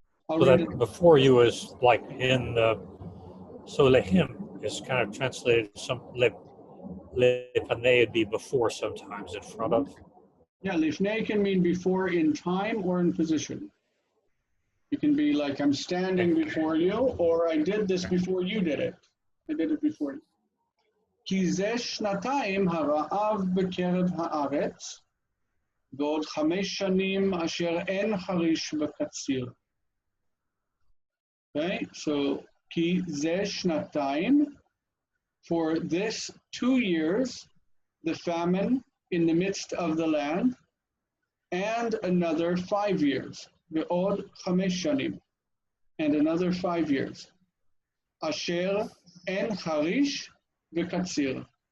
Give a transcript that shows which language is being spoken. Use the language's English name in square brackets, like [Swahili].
[English] So that before you is like in the, so lehim is kind of translated, some lepanei would be before sometimes, in front of. Yeah, lifnei can mean before in time or in position. It can be like I'm standing before you, or I did this before you did it. I did it before you. [Hebrew] כי זה שנתיים הרעב בקרב הארץ, ועוד 5 שנים אשר אין חריש וקציר. [English] Okay, so [Hebrew] כי זה שנתיים, [English] for this 2 years, the famine in the midst of the land, and another 5 years, [Hebrew] ועוד 5 שנים, [English] and another 5 years, [Hebrew] אשר אין חריש וקציר.